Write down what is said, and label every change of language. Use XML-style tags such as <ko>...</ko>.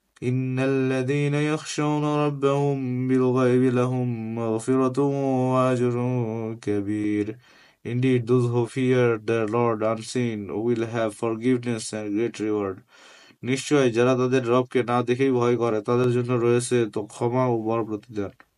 <ar>إن الذين يخشون ربهم بالغيب لهم مغفرة وأجر كبير.</ar> <en>Indeed, those who fear their Lord unseen will have forgiveness and great reward.</en> <bn>নিশ্চয় যারা তাদের রবকে না দেখেই ভয় করে তাদের জন্য রয়েছে তো ক্ষমা ও বড় প্রতিদান।</bn>